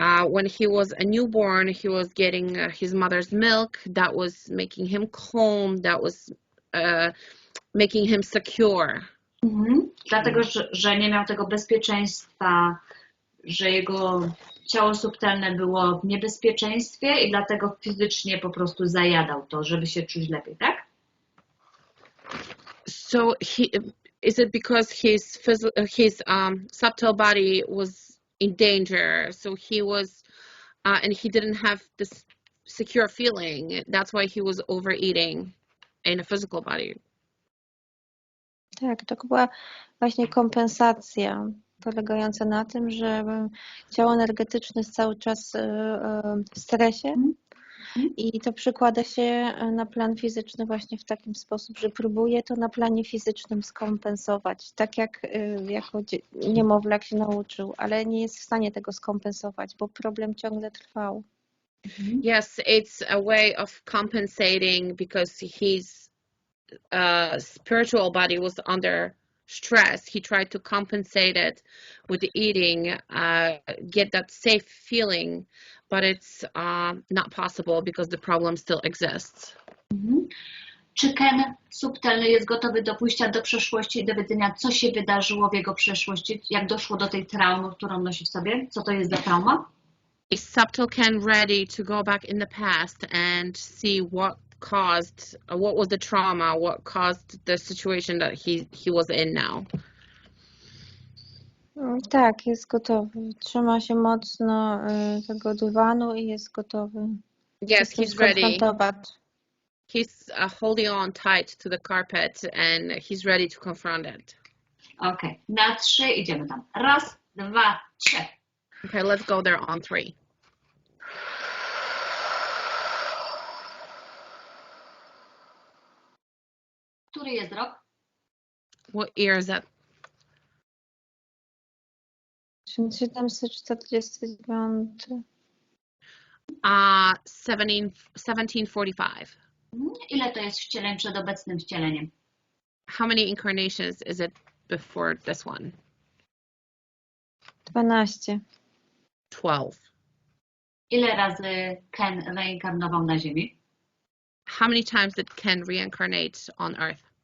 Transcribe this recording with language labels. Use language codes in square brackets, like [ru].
[en] When he was a newborn, he was getting his mother's milk. That was making him calm. That was making him secure. [pl] Dlatego, że nie miał tego bezpieczeństwa, że jego ciało subtelne było w niebezpieczeństwie i dlatego fizycznie po prostu zajadał to, żeby się czuć lepiej, tak? [en] So is it because his subtle body was in danger? So he was, and he didn't have this secure feeling. That's why he was overeating in a physical body. [pl] Tak, to była właśnie kompensacja polegająca na tym, że ciało energetyczne jest cały czas w stresie i to przekłada się na plan fizyczny właśnie w takim sposób, że próbuje to na planie fizycznym skompensować, tak jak jako niemowlak się nauczył, ale nie jest w stanie tego skompensować, bo problem ciągle trwał. [en] Yes, it's a way of compensating because his spiritual body was under stress. He tried to compensate it with eating, get that safe feeling, but it's not possible because the problem still exists. [pl] Czy Ken subtelny jest gotowy do pójścia do przeszłości i do wiedzenia, co się wydarzyło w jego przeszłości, jak doszło do tej traumy, którą nosi w sobie? Co to jest za trauma? [en] Is subtle Ken ready to go back in the past and see what was the trauma, what caused the situation that he was in now? [pl] Tak, jest gotowy. Trzyma się mocno tego dywanu i jest gotowy. [en] Yes, he's ready. He's holding on tight to the carpet and he's ready to confront it. [pl] Okay, na 3 idziemy tam. 1, 2, 3. [en] Okay, let's go there on 3. [pl] Który jest rok? [en] What year is that? 1749. 1745. [pl] Ile to jest wcieleń przed obecnym wcieleniem? [en] How many incarnations is it before this one? 12. 12. [pl] Ile razy Ken reinkarnował na Ziemi? [en] How many times did Ken reincarnate on Earth?